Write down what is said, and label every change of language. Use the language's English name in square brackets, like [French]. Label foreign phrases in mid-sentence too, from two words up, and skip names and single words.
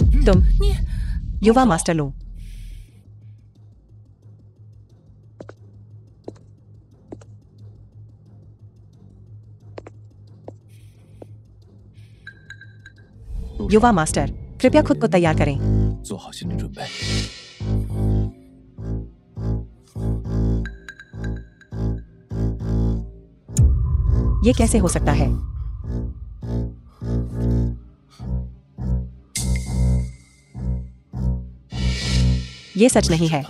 [Hindi] तुम युवा मास्टर लो। युवा मास्टर, कृपया खुद को तैयार करें। [Chinese] 做好心理准备。 [Hindi] ये कैसे हो सकता है? ये सच नहीं है।